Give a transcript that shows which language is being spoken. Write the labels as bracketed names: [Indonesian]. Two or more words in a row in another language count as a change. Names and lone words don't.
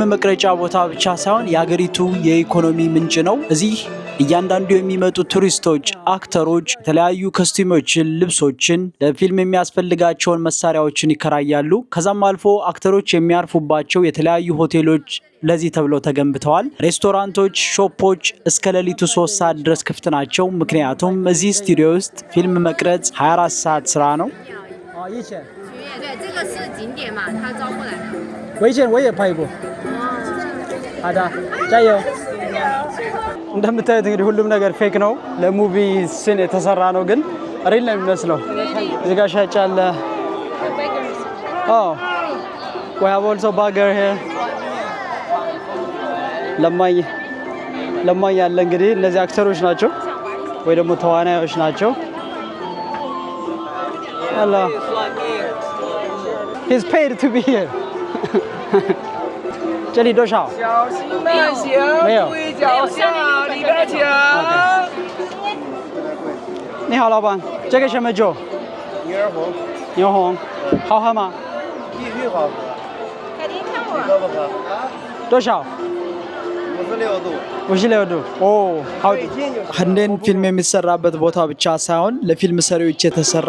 [Amharic] መቅረጫ ቦታ ብቻ ሳይሆን የሀገሪቱ የኢኮኖሚ ምንጭ ነው። እዚህ እያንዳንዱ የሚመጡ ቱሪስቶች፣ አክተሮች የተለያዩ ኮስቲሞችን፣ ልብሶችን፣ ለፊልም የሚያስፈልጋቸውን መሳሪያዎችን ይከራያሉ። ከዛም አልፎ አክተሮች የሚያርፉባቸው የተለያዩ ሆቴሎች ለዚህ ተብለው ተገንብተዋል። ሬስቶራንቶች፣ ሾፖች እስከ ሌሊቱ 3 ሰዓት ድረስ ክፍት ናቸው። ምክንያቱም እዚህ ስቱዲዮ ውስጥ ፊልም መቅረጽ 24 ሰዓት ስራ ነው። [Chinese] 对，这个是景点嘛，他招过来的。我以前我也拍过。好的，加油。 [Amharic] እንደምታዩት እንግዲህ ሁሉም ነገር ፌክ ነው። ለሙቪ ሲን የተሰራ ነው ግን ሪል ነው የሚመስለው። እዚህ ጋር ሻጭ አለ። [English] Oh, we have also burger here. [Amharic] ለማኝ ያለ እንግዲህ እነዚህ አክተሮች ናቸው ወይ ደግሞ ተዋናዮች ናቸው። Hello. [English] He's paid to be here. [Chinese] 这里多少？小心慢行，没有注意脚下，里边请。你好，老板，这个什么酒？牛红，好喝吗？必须好喝。改天看我。你喝不喝？多少？56度。 [Amharic] 56ዱ ህንዴን ፊልም የሚሰራበት ቦታ ብቻ ሳይሆን ለፊልም ሰሪዎች የተሰራ